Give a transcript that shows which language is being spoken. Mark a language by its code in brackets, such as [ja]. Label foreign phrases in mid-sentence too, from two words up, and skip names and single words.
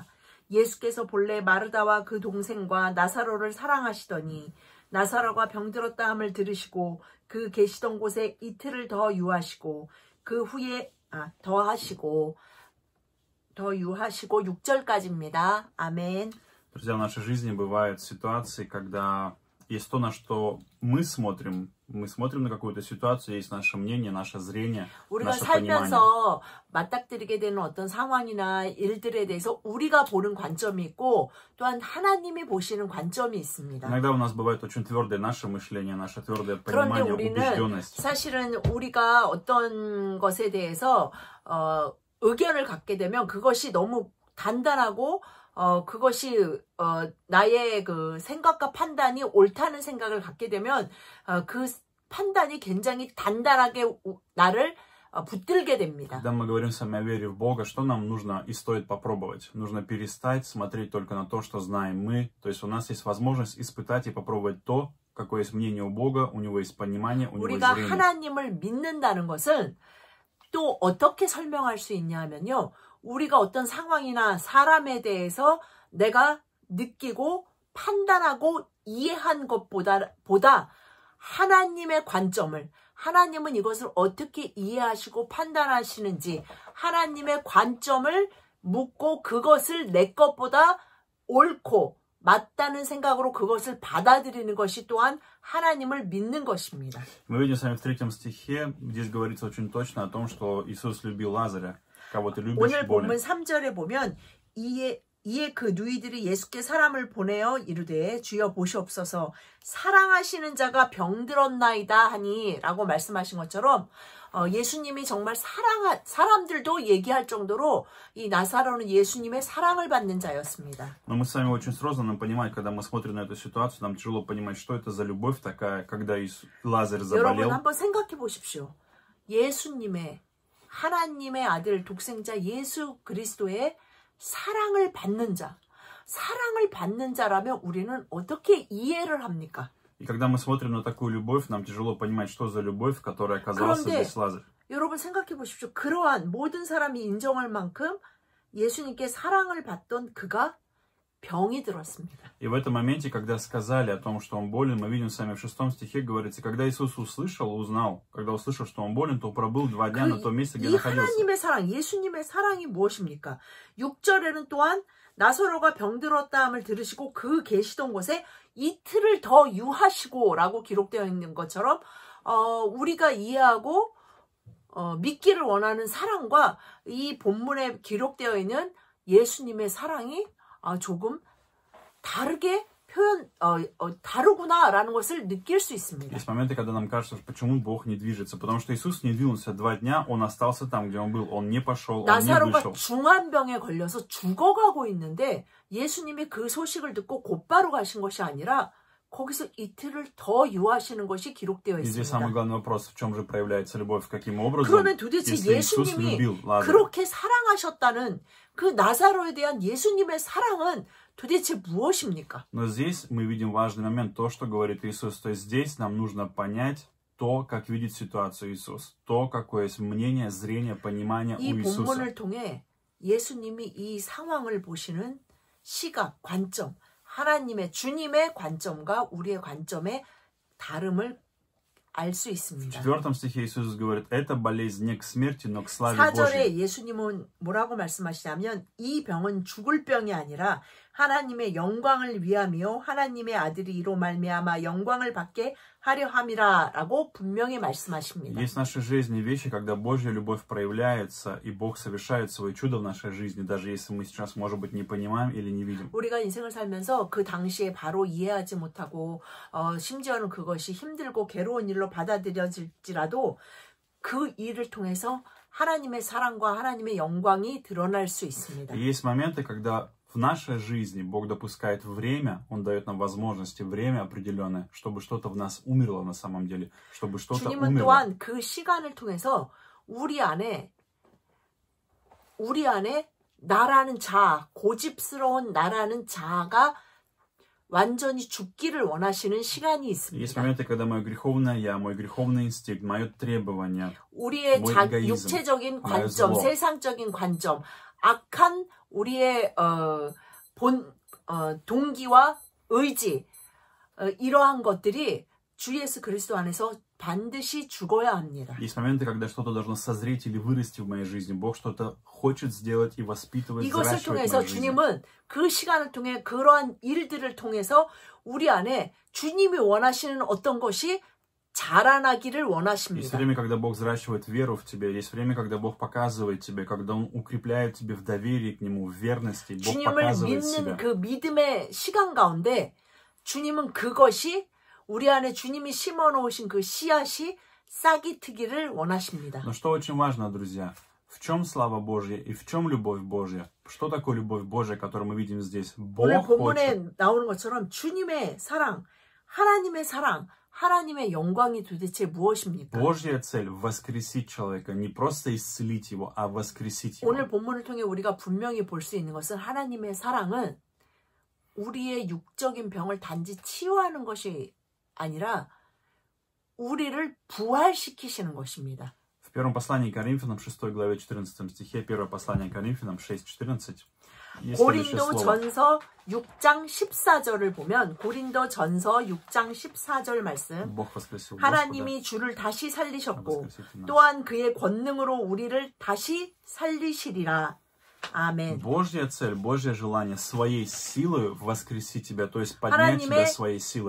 [ko] 예수께서 본래 마르다와 그 동생과 나사로를 사랑하시더니 나사로가 병들었다 함을 들으시고 그 계시던 곳에 이틀을 더 유하시고 그 후에 더 유하시고 6절까지입니다. 아멘. [ru] Друзья, в нашей жизни бывают ситуации, когда есть то, на что мы смотрим Мы смотрим на какую-то ситуацию, есть наше мнение, наше зрение, [ko] 우리가 [ru] наше понимание. [ko] 살면서 맞닥뜨리게 되는 어떤 상황이나 일들에 대해서 우리가 보는 관점이 있고 또한 하나님이 보시는 관점이 있습니다. [ru] Иногда у нас бывает очень твердое наше мышление, наше твердое [ko] 그런데 [ru] понимание, [ko] 우리는 [ru] убежденность. [ko] 사실은 우리가 어떤 것에 대해서 의견을 갖게 되면 그것이 너무 단단하고 그것이 나의 그 생각과 판단이 옳다는 생각을 갖게 되면 그 판단이 굉장히 단단하게 나를 붙들게 됩니다. [ru] Когда мы говорим с вами о вере в Бога, что нам нужно и стоит попробовать? Нужно перестать смотреть только на то, что знаем мы. То есть у нас есть возможность испытать и попробовать то, какое есть мнение у Бога, у Него есть понимание, у Него есть [ko] 우리가 [ru] зрение. [ko] 하나님을 믿는다는 것은 또 어떻게 설명할 수 있냐 하면요. 우리가 어떤 상황이나 사람에 대해서 내가 느끼고 판단하고 이해한 것보다 하나님의 관점을, 하나님은 이것을 어떻게 이해하시고 판단하시는지 하나님의 관점을 묻고 그것을 내 것보다 옳고 맞다는 생각으로 그것을 받아들이는 것이 또한 하나님을 믿는 것입니다. [ru] Мы видим с вами в 3 стихе, здесь говорится очень точно о том, что Иисус любил Лазаря. Кого ты любишь, [ko] 오늘 [ru] болен. [ko] 본문 3절에 보면 이에 그 누이들이 예수께 사람을 보내어 이르되 주여 보시옵소서 사랑하시는 자가 병들었나이다 하니 라고 말씀하신 것처럼 예수님이 정말 사람들도 얘기할 정도로 이 나사로는 예수님의 사랑을 받는 자였습니다. [ru] Но мы с вами очень сложно нам понимать, когда мы смотрим на эту ситуацию, нам тяжело понимать, что это за любовь такая, когда Лазарь [ko] 여러분 [ru] заболел. [ko] 한번 생각해 보십시오. 예수님의 하나님의 아들 독생자 예수 그리스도의 사랑을 받는 자라면 우리는 어떻게 이해를 합니까? [ru] И когда мы смотрим на такую любовь, нам тяжело понимать, что за любовь, которая оказался [ko] 그런데 [ru] здесь Лазарь. [ko] 여러분 생각해 보십시오. 그러한 모든 사람이 인정할 만큼 예수님께 사랑을 받던 그가 병이 들었습니다. [ru] И в этом моменте, когда сказали о том, что он болен, мы видим с вами в 6 стихе, говорится, когда Иисус узнал, что он болен, то пробыл 2 дня на том месте, где [ko] 이 [ru] находился. [ko] 하나님의 사랑, 예수님의 사랑이 무엇입니까? 6절에는 또한 나사로가 병들었다 함을 들으시고 그 계시던 곳에 이틀을 더 유하시고 라고 기록되어 있는 것처럼 우리가 이해하고 믿기를 원하는 사랑과 이 본문에 기록되어 있는 예수님의 사랑이 조금 다르게 다르구나라는 것을 느낄 수 있습니다. [ru] Есть моменты, когда нам кажется, почему Бог не движется, потому что Иисус не двинулся 2 дня, Он остался там, где Он был, Он не пошел, Он не [ko] 나사로가 [ru] вышел. [ko] 중환병에 걸려서 죽어가고 있는데 예수님이 그 소식을 듣고 곧바로 가신 것이 아니라 거기서 이틀을 더 유하시는 것이 기록되어 [ru] И здесь самый [ko] 있습니다. [ru] главный вопрос, в чем же проявляется любовь, каким образом, [ko] 그러면 도대체 [ru] если Иисус [ko] 예수님이 [ru] любил Лазаря. [ko] 그렇게 사랑하셨다는 그 나사로에 대한 예수님의 사랑은 도대체 무엇입니까? [ru] Но здесь мы видим важный момент, то, что говорит Иисус. То есть здесь нам нужно понять то, как видит ситуацию Иисус. То, какое есть мнение, зрение, понимание [ko] 이 [ru] у Иисуса. [ko] 본문을 통해 예수님이 이 상황을 보시는 시각, 관점, 하나님의 주님의 관점과 우리의 관점의 다름을 알 수 [ru] В [ko] 있습니다. [ru] 4 стихе Иисус говорит, это болезнь не к смерти, но к славе Божьей. [ko] 4절에 예수님은 뭐라고 말씀하시냐면 이 병은 죽을 병이 아니라 하나님의 영광을 위함이요 하나님의 아들이 이로 말미암아 영광을 받게 하려 함이라라고 분명히 말씀하십니다. [ru] Есть в нашей жизни вещи, когда Божья любовь проявляется, и Бог совершает свои чудо в нашей жизни, даже если мы сейчас, может быть, не понимаем или не видим. [ko] 우리가 인생을 살면서 그 당시에 바로 이해하지 못하고 심지어는 그것이 힘들고 괴로운 일로 받아들여질지라도 그 일을 통해서 하나님의 사랑과 하나님의 영광이 드러날 수 있습니다. [ru] И есть моменты, когда в нашей жизни Бог допускает время, Он дает нам возможности, время определенное, чтобы что-то в нас умерло на самом деле, чтобы что-то [ko] 주님은 [ru] умерло. [ko] 또한 그 시간을 통해서 우리 안에 나라는 자아, 고집스러운 나라는 자아가 완전히 죽기를 원하시는 시간이 [ru] Есть [ko] 있습니다. [ru] моменты, когда мое греховное я, мой греховный инстинкт, мое требование, [ko] 우리의 뭐 육체적인 관점, [ru] zlo. [ko] 세상적인 관점, 악한 우리의 동기와 의지, 이러한 것들이 주 예수 그리스도 안에서 반드시 죽어야 합니다. [ru] есть моменты, когда что-то должно созреть или вырасти в моей жизни. Бог что-то хочет сделать и воспитывать, [ko] 이것을 [ru] взращивать в [ko] 통해서 [ru] моей жизни. [ko] 주님은 그 시간을 통해 그러한 일들을 통해서 우리 안에 주님이 원하시는 어떤 것이 자라나기를 [ru] Есть [ko] 원하십니다. [ru] время, когда Бог взращивает веру в тебе. Есть время, когда Бог показывает тебе, когда Он укрепляет тебя в доверии к Нему, в верности. Бог [ko] 주님을 [ru] показывает [ko] 믿는 [ru] себя. [ko] 그 믿음의 시간 가운데 주님은 그것이 우리 안에 주님이 심어놓으신 그 씨앗이 싹이 트기를 원하십니다. [ru] Но что очень важно, друзья, в чем слава Божья и в чем любовь Божья? Что такое любовь Божья, которую мы видим здесь? [ko] 오늘 [ru] Бог [ko] 본문에 [ru] хочет. [ko] 나오는 것처럼 주님의 사랑, 하나님의 사랑, 하나님의 영광이 도대체 무엇입니까? [ru] Божья цель воскресить человека, не просто исцелить его, а воскресить его. [ko] 오늘 본문을 통해 우리가 분명히 볼 수 있는 것은 하나님의 사랑은 우리의 육적인 병을 단지 치유하는 것이 아니라 우리를 부활시키시는 것입니다. [ru] В первом послании к Коринфянам, 6 главе 14 стихе, первое послание к Коринфянам, 6:14, есть следующее слово. [ko] 고린도전서 6장 14절을 보면 고린도전서 6장 14절 말씀 [ru] Бог воскресил Господа. [ko] 하나님이 주를 다시 살리셨고 또한 그의 권능으로 우리를 다시 살리시리라. 아멘. [ru] Божья цель, Божье желание своей силой воскресить тебя, то есть поднять тебя своей силой.